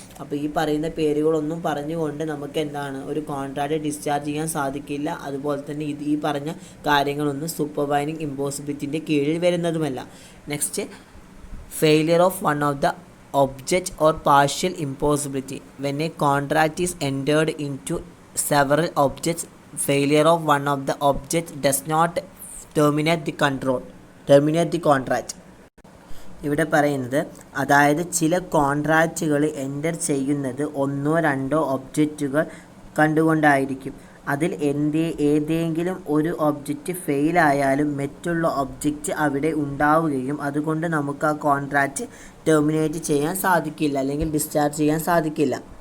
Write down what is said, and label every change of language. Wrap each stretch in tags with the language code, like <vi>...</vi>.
<ml>അപ്പോൾ ഈ പറയുന്ന പേരുകളൊന്നും പറഞ്ഞുകൊണ്ട് നമുക്ക് എന്താണ് ഒരു കോൺട്രാക്റ്റ് ഡിസ്ചാർജ് ചെയ്യാൻ സാധിക്കില്ല. അതുപോലെ തന്നെ ഈ പറഞ്ഞ കാര്യങ്ങളൊന്നും സൂപ്പർവൈനിങ് ഇമ്പോസിബിലിറ്റിൻ്റെ കീഴിൽ വരുന്നതുമല്ല.</ml> <en>Next, failure of one of the object or partial impossibility. When a contract is entered into several objects, failure of one of the objects does not terminate the contract.</en> <ml>ഇവിടെ പറയുന്നത് അതായത് ചില കോൺട്രാക്റ്റുകൾ എൻ്റർ ചെയ്യുന്നത് ഒന്നോ രണ്ടോ ഒബ്ജക്റ്റുകൾ കണ്ടുകൊണ്ടായിരിക്കും. അതിൽ ഏതെങ്കിലും ഒരു ഒബ്ജക്റ്റ് ഫെയിലായാലും മറ്റുള്ള ഒബ്ജക്റ്റ് അവിടെ ഉണ്ടാവുകയും അതുകൊണ്ട് നമുക്ക് ആ കോൺട്രാക്റ്റ് ടെർമിനേറ്റ് ചെയ്യാൻ സാധിക്കില്ല അല്ലെങ്കിൽ ഡിസ്ചാർജ് ചെയ്യാൻ സാധിക്കില്ല.</ml>